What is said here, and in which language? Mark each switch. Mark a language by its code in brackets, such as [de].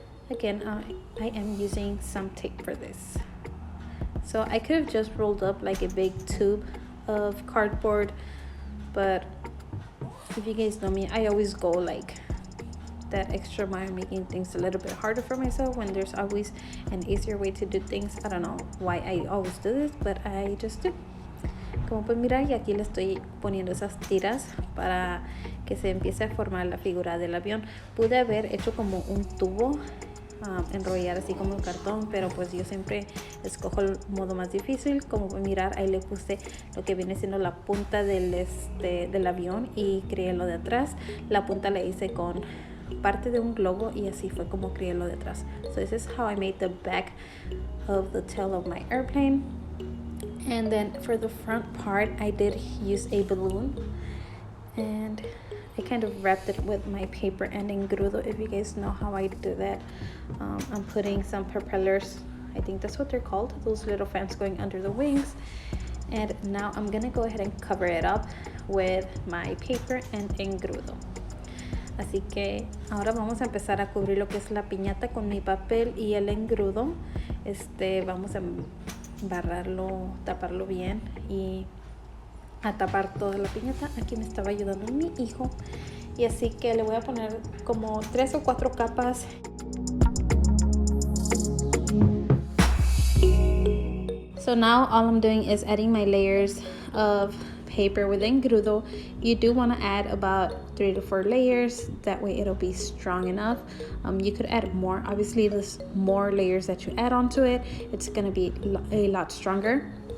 [en] Again, I am using some tape for this. So I could have just rolled up like a big tube of cardboard, but if you guys know me, I always go like that extra mile, making things a little bit harder for myself when there's always an easier way to do things. I don't know why I always do this, but I just do. [es] Como pueden mirar, y aquí le estoy poniendo esas tiras para que se empiece a formar la figura del avión. Pude haber hecho como un tubo enrollar así como el cartón, pero pues yo siempre escojo el modo más difícil. Como pueden mirar, ahí le puse lo que viene siendo la punta del avión y creé lo de atrás. La punta la hice con parte de un globo y así fue como creé lo de atrás. [en] So this is how I made the back of the tail of my airplane. And then for the front part, I did use a balloon, and I kind of wrapped it with my paper and engrudo, if you guys know how I do that. I'm putting some propellers, I think that's what they're called, those little fans going under the wings. And now I'm gonna go ahead and cover it up with my paper and engrudo. [es] Así que ahora vamos a empezar a cubrir lo que es la piñata con mi papel y el engrudo. Vamos a embarrarlo, taparlo bien y a tapar toda la piñata. Aquí me estaba ayudando mi hijo, y así que le voy a poner como 3 o 4 capas. [en] So now all I'm doing is adding my layers of paper with engrudo. You do want to add about 3 to 4 layers, that way it'll be strong enough. You could add more. Obviously, the more layers that you add onto it, it's going to be a lot stronger.